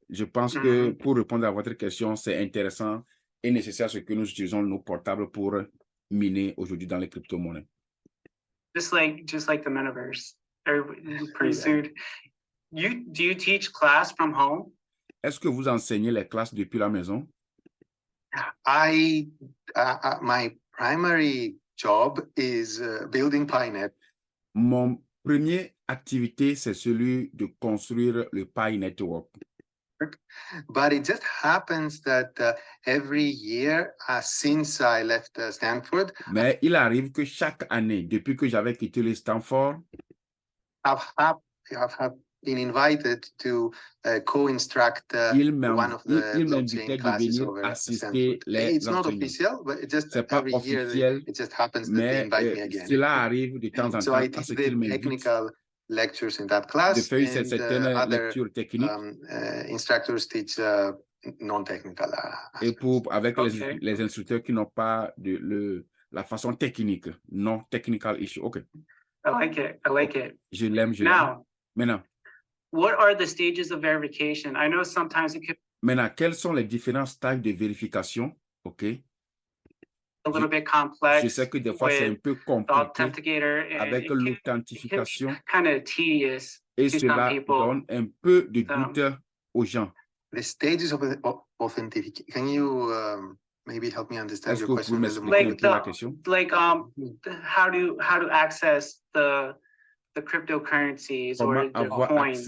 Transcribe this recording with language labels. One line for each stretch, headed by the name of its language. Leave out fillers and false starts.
French: Je pense que pour répondre à votre question, c'est intéressant et nécessaire ce que nous utilisons nos portables pour miner aujourd'hui dans les crypto-monnaies.
English: Just like the metaverse, pretty soon. Do you teach class from home?
French: Est-ce que vous enseignez les classes depuis la maison?
English: My primary job is building PiNet.
French: Mon premier activité, c'est celui de construire le Pi Network.
English: But it just happens that every year since I left Stanford,
French: mais il arrive que chaque année, depuis que j'avais quitté le Stanford,
English: I've been invited to co-instruct one of the blockchain classes over Stanford. It's not official, but it just every year it just happens that they invite me again.
French: Cela arrive de temps en temps.
English: So I teach the technical lectures in that class, and other instructors teach non-technical.
French: Et avec les instructeurs qui n'ont pas la façon technique,
English: non technical issue. Okay. I like it.
French: Je l'aime. Maintenant.
English: What are the stages of verification? I know sometimes it could.
French: Maintenant, quels sont les différents stades de vérification?
English: OK. A little bit complex.
French: Je sais que des fois, c'est un peu compliqué avec l'authentification.
English: Kind of tedious.
French: Et cela donne un peu de doute aux gens.
English: The stages of authentication. Can you maybe help me understand your question? How to access the cryptocurrencies or the coins.